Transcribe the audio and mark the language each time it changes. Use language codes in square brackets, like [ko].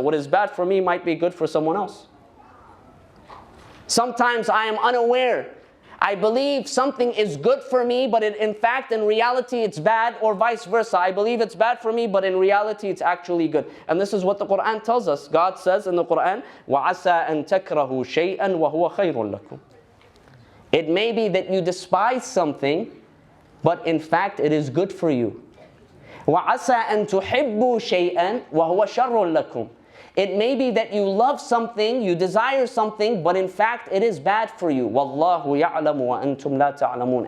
[en] What is bad for me might be good for someone else. Sometimes I am unaware. I believe something is good for me, but in fact, in reality, it's bad, or vice versa. I believe it's bad for me, but in reality, it's actually good. And this is what the Quran tells us. God says in the Quran, [ar] وَعَسَىٰ أَن تَكْرَهُ شَيْئًا وَهُوَ خَيْرٌ لَكُمْ. [en] It may be that you despise something, but in fact, it is good for you. [ar] وَعَسَىٰ أَن تُحِبُّوا شَيْئًا وَهُوَ شَرٌ لَكُمْ. [en] It may be that you love something, you desire something, but in fact it is bad for you. [ar] وَاللَّهُ يَعْلَمُ وَأَنْتُمْ لَا تَعْلَمُونَ.